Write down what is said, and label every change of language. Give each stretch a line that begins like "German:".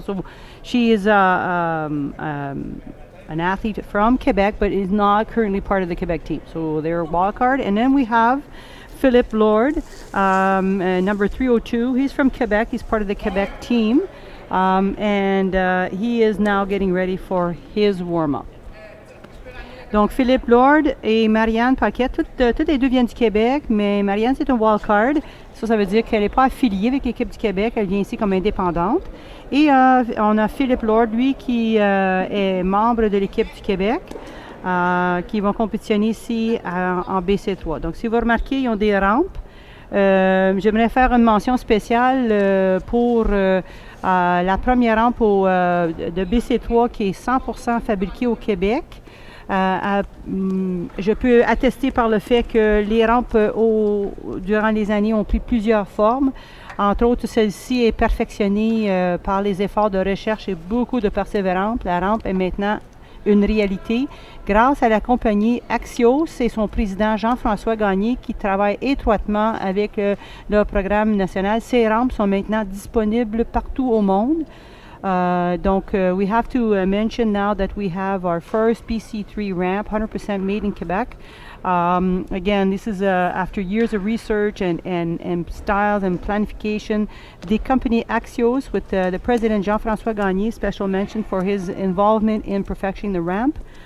English: So she is an athlete from Quebec, but is not currently part of the Quebec team. So they're a wild card. And then we have Philippe Lord, number 302. He's from Quebec. He's part of the Quebec team. He is now getting ready for his warm-up.
French: Donc, Philippe Lord et Marianne Paquet, toutes les deux viennent du Québec, mais Marianne, c'est un wildcard. Ça veut dire qu'elle n'est pas affiliée avec l'équipe du Québec, elle vient ici comme indépendante. Et on a Philippe Lord, lui, qui est membre de l'équipe du Québec, qui vont compétitionner ici en BC3. Donc, si vous remarquez, ils ont des rampes. J'aimerais faire une mention spéciale pour la première rampe de BC3 qui est 100% fabriquée au Québec. Je peux attester par le fait que les rampes durant les années ont pris plusieurs formes. Entre autres, celle-ci est perfectionnée par les efforts de recherche et beaucoup de persévérance. La rampe est maintenant une réalité grâce à la compagnie Axios et son président Jean-François Gagné qui travaille étroitement avec le programme national. Ces rampes sont maintenant disponibles partout au monde.
English: We have to mention now that we have our first BC3 ramp, 100% made in Quebec. Again, this is after years of research and styles and planification. The company Axios, with the president Jean-François Gagné, special mention for his involvement in perfecting the ramp.